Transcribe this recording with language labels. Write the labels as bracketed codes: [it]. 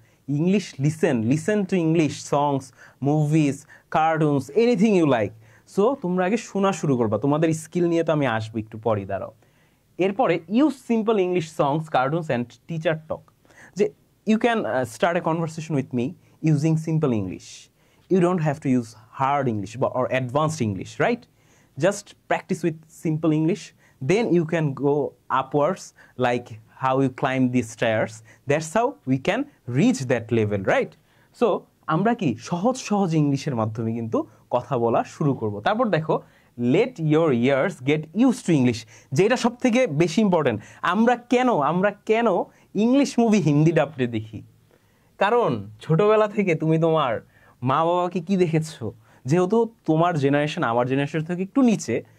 [en] English listen to English songs, movies, cartoons, anything you like. [bn] So তোমরা আগে শোনা শুরু করবা, তোমাদের স্কিল নিয়ে তো আমি আসবো একটু পরেই, দাঁড়াও। [en] এরপরে use simple English songs, cartoons and teacher talk. যে you can start a conversation with me using simple English. You don't have to use hard English or advanced English, right? Just practice with simple English. Then you can go upwards, like how you climb these stairs. That's how we can reach that level, right? [bn] So আমরা কি সহজ ইংলিশের মাধ্যমে কিন্তু কথা বলা শুরু করব। তারপর দেখো, [en] let your ears get used to English, [bn] যেটা সব থেকে বেশি ইম্পর্টেন্ট। আমরা কেন ইংলিশ মুভি হিন্দি ডাবডে দেখি? কারণ ছোটবেলা থেকে তুমি তোমার মা বাবাকে কি দেখেছো, যেহেতু তোমার জেনারেশন আমার জেনারেশন থেকে একটু নিচে।